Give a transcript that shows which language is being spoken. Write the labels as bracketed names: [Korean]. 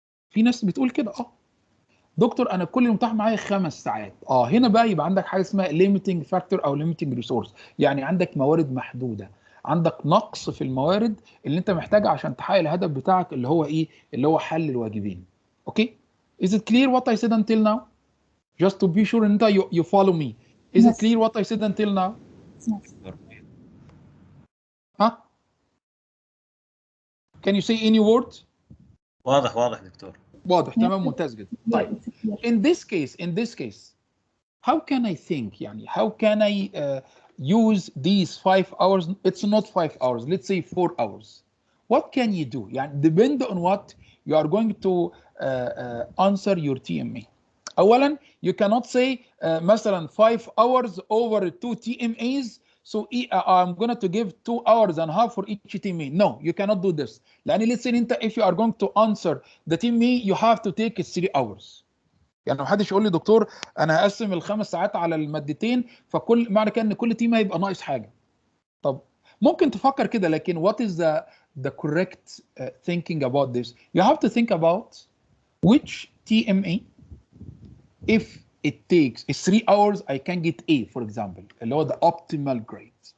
[Arabic] في ناس بتقول كده، دكتور انا كل متاح معايا 5 ساعات. هنا بقى يبقى عندك حاجه اسمها limiting factor او limiting resource، يعني عندك موارد محدوده، عندك نقص في الموارد اللي انت محتاجها عشان تحقق الهدف بتاعك اللي هو ايه؟ اللي هو حل الواجبين. [English] Okay, is it clear what I said until now? Just to be sure انت you follow me. Is it clear what I said until now? ها؟ Can you say any word? [Arabic] واضح دكتور. واضح، تمام، ممتاز جدا. [English] طيب in this case how can I think يعني how can I use these 5 hours? It's not 5 hours, let's say 4 hours. What can you do? يعني depend on what you are going to answer your TMA. اولا you cannot say مثلا 5 hours over 2 TMAs, so I'm going to give 2 hours and a half for each TMA. No, you cannot do this. لان let's say انت if you are going to answer the TMA you have to take 3 hours. [Arabic] يعني ما حدش يقول لي دكتور انا هقسم ال5 ساعات على المادتين، فكل معنى كده ان كل تيم هيبقى ناقص حاجه. طب ممكن تفكر كده، لكن [English] what is the correct thinking about this? You have to think about which TMA if it takes 3 hours I can get A for example [Arabic] اللي هو [English] the optimal grade.